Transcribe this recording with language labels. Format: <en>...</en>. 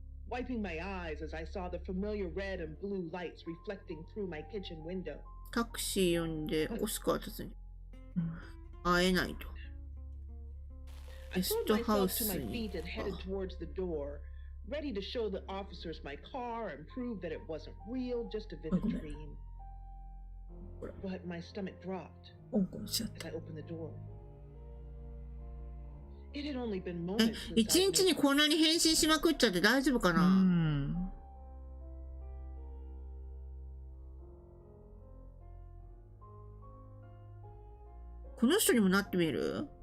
<en>Wiping my eyes as I saw the familiar red and blue lights reflecting through my kitchen window.</en> <ja>タクシー呼んでオスカー訪ね会えないと。ゲストハウスに。</ja> <en>Ready to show the officers my car and prove that it wasn't real, just a vivid dream. But my stomach dropped as I opened the door. It had only been moments.</en> <ja>一日にこんなに変身しまくっちゃって大丈夫かな？この人にもなってみる？</ja>